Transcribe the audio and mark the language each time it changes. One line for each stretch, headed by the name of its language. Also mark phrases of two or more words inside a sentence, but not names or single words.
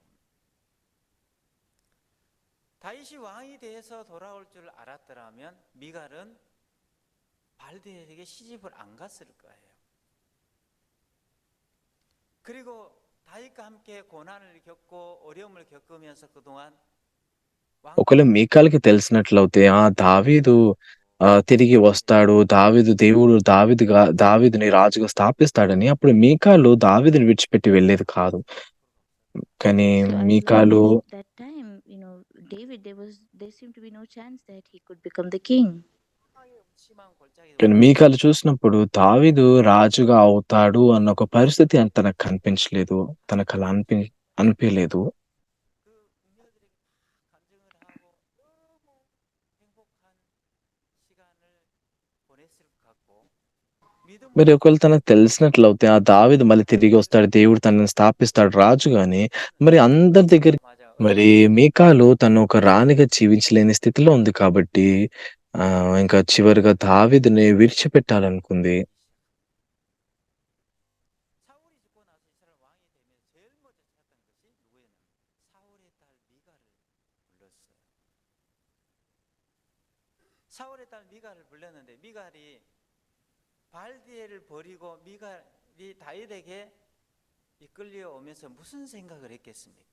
Korean: 다윗이 왕이 돼서 돌아올 줄 알았더라면 미갈은 발디엘에게 시집을 안 갔을 거예요. 그리고 다윗과 함께 고난을 겪고 어려움을 겪으면서 그동안
Telugu: ఒకవేళ మీకాలుకి తెలిసినట్లయితే దావీదు తిరిగి వస్తాడు. దేవుడు దావీదుని రాజుగా స్థాపిస్తాడని అప్పుడు మీకాలు దావీదుని విడిచిపెట్టి వెళ్ళేది కాదు. కానీ
English: So I
Telugu: మీకాలు
English: learned at that time, David, there seemed to be no chance that he could become the king.
Telugu: కానీ మీకాలు చూసినప్పుడు దావీదు రాజుగా అవుతాడు అన్న ఒక పరిస్థితి తనకు కనిపించలేదు. తనకు అలా అనిపియలేదు. మరి ఒకవేళ తనకు తెలిసినట్లయితే దావీదు మళ్ళీ తిరిగి వస్తాడు. దేవుడు తనని స్థాపిస్తాడు రాజుగా అని. మరి అందరి దగ్గర మరి మీకాలు తను ఒక రాణిగా జీవించలేని స్థితిలో ఉంది కాబట్టి ఇంకా చివరిగా దావీదుని విడిచిపెట్టాలనుకుంది.
Korean: 사울의 딸 미갈을 불렀는데 미갈이 발디엘을 버리고 미갈이 다윗에게 이끌려 오면서 무슨 생각을 했겠습니까?